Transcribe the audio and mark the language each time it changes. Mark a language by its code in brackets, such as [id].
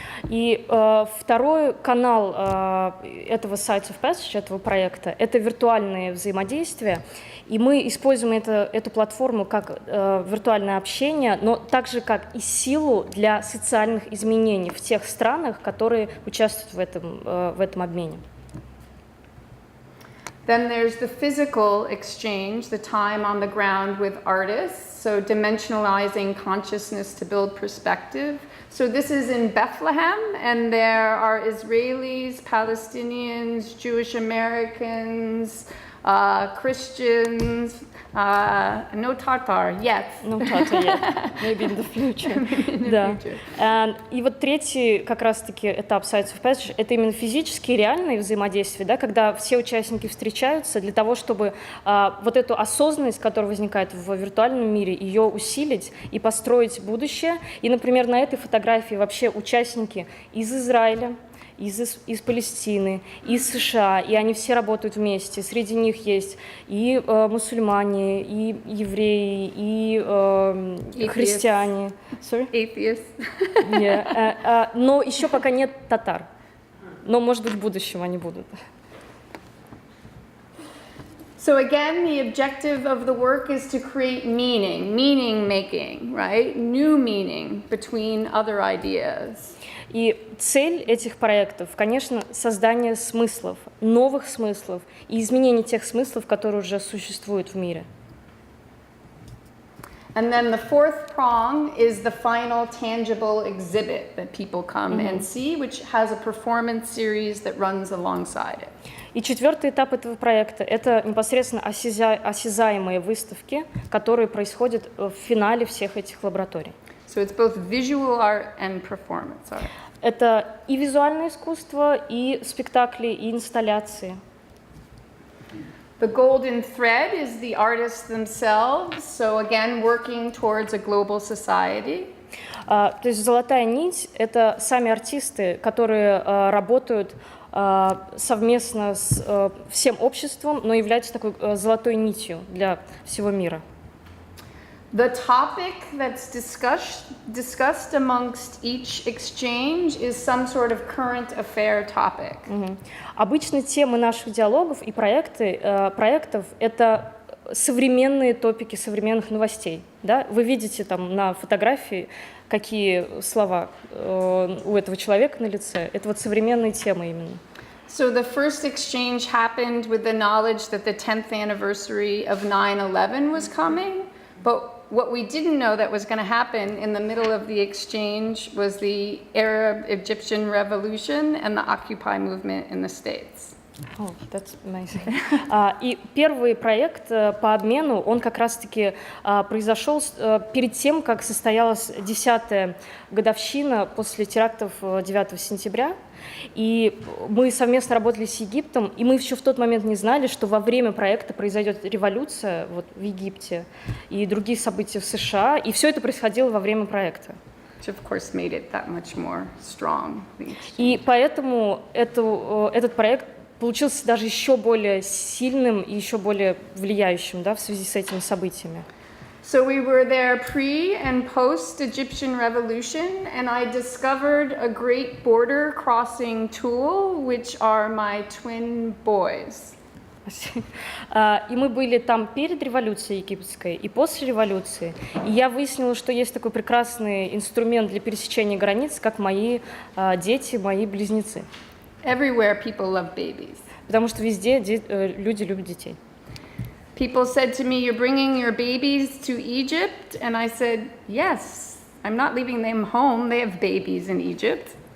[ru] И второй канал этого Sites of Passage, этого проекта, это виртуальные взаимодействия. И мы используем эту платформу как виртуальное общение, но также как и силу для социальных изменений в тех странах, которые участвуют в этом обмене. [en] Then there's the physical exchange, the time on the ground with artists, so dimensionalizing consciousness to build perspective. So this is in Bethlehem, and there are Israelis, Palestinians, Jewish Americans, Christians, no Tatar yet. No Tatar yet. Maybe in the future. [ru] Да. И вот третий как раз-таки этап Sites of Passage — это именно физические, реальные взаимодействия, да, когда все участники встречаются для того, чтобы вот эту осознанность, которая возникает в виртуальном мире, ее усилить и построить будущее. И, например, на этой фотографии вообще участники из Израиля, из Палестины, из США, и они все работают вместе. Среди них есть и мусульмане, и евреи, и христиане. [en] Sorry? Atheists. Yeah. [ru] Но еще пока нет татар. Но, может быть, в будущем они будут. [en] So again, the objective of the work is to create meaning making, right? New meaning between other ideas. [ru] И цель этих проектов, конечно, создание смыслов, новых смыслов и изменение тех смыслов, которые уже существуют в мире. [en] And then the fourth prong is the final tangible exhibit that people come and see, which has a performance series that runs alongside it. [ru] И четвертый этап этого проекта – это непосредственно осязаемые выставки, которые происходят в финале всех этих лабораторий. [en] So it's both visual art and performance art. [ru] Это и визуальное искусство, и спектакли, и инсталляции. [en] The golden thread is the artists themselves, so again, working towards a global society. [ru] То есть золотая нить – это сами артисты, которые работают совместно с всем обществом, но являются такой золотой нитью для всего мира. [en] The topic that's discussed amongst each exchange is some sort of current affair topic. [ru] Обычно темы наших диалогов и проектов – это современные топики современных новостей. Да? Вы видите там на фотографии, какие слова у этого человека на лице. Это вот современные темы именно. [en] So the first exchange happened with the knowledge that the 10th anniversary of 9/11 was coming, but what we didn't know that was going to happen in the middle of the exchange was the Arab-Egyptian revolution and the Occupy movement in the States. Oh, that's amazing. [ru] И первый проект по обмену, он как раз-таки произошел перед тем, как состоялась 10-я годовщина после терактов 9 сентября. И мы совместно работали с Египтом, и мы еще в тот момент не знали, что во время проекта произойдет революция вот, в Египте и другие события в США, и все это происходило во время проекта. [en] Which of course made it that much more strong. [ru] И поэтому этот проект получился даже еще более сильным и еще более влияющим, да, в связи с этими событиями. [en] So we were there pre and post Egyptian revolution, and I discovered a great border crossing tool, which are my twin boys. [ru] И мы были там перед революцией египетской и после революции. И я выяснила, что есть такой прекрасный инструмент для пересечения границ, как мои дети, мои близнецы. [en] Everywhere people love babies. [ru] Потому что везде люди любят детей. [en] People said to me, "You're bringing your babies to Egypt?" And I said, "Yes, I'm not leaving them home. They have babies in Egypt."